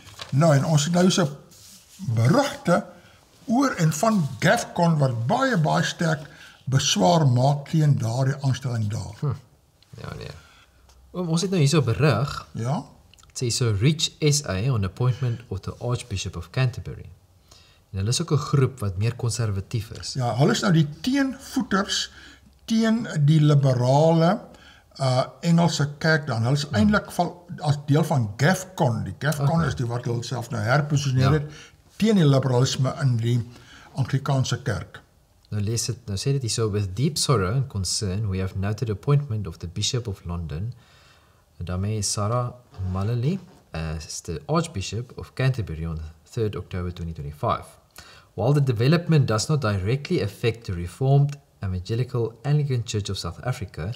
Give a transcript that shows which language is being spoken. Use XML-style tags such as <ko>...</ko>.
<af>Nou, en ons het nou so berigte oor en van GAFCON wat baie sterk beswaar maak teen daardie aanstelling daar. Ja, nee. Ons het nou hierso berig. Ja.</af> <en>It says, "So reach SA on appointment of the Archbishop of Canterbury."</en> <af>En hulle is ook 'n groep wat meer konservatief is. Ja, hulle is nou die teenvoeters teen die liberale Engelse kerk dan. Hulle is eintlik as deel van GAFCON. Die GAFCON is die wat hulle self nou herposisioneer het teen die liberalisme in die Anglikaanse kerk. Nou sê dit hier so,</af> <en>with deep sorrow and concern, we have noted the appointment of the Bishop of London, daarmee Sarah Mullally, as the Archbishop of Canterbury on 3rd October 2025. While the development does not directly affect the Reformed Evangelical Anglican Church of South Africa,</en>